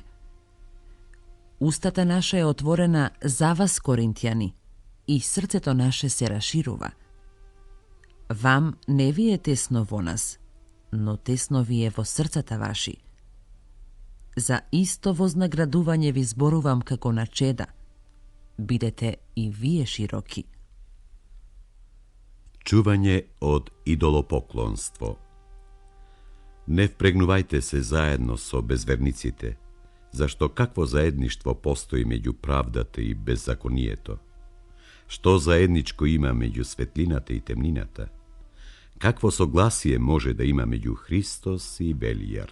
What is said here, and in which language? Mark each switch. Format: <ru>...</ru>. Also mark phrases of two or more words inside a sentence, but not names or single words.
<mk>Устата наша е отворена за вас, коринтијани, и срцето наше се раширува. Вам не ви е тесно во нас, но тесно ви е во срцата ваши. За исто вознаградување ви зборувам како на чеда. Бидете и вие широки. Чување од идолопоклонство. Не впрегнувајте се заедно со безверниците, зашто какво заедништво постои меѓу правдата и беззаконието? Што заедничко има меѓу светлината и темнината? Какво согласие може да има меѓу Христос и Белијар?</mk>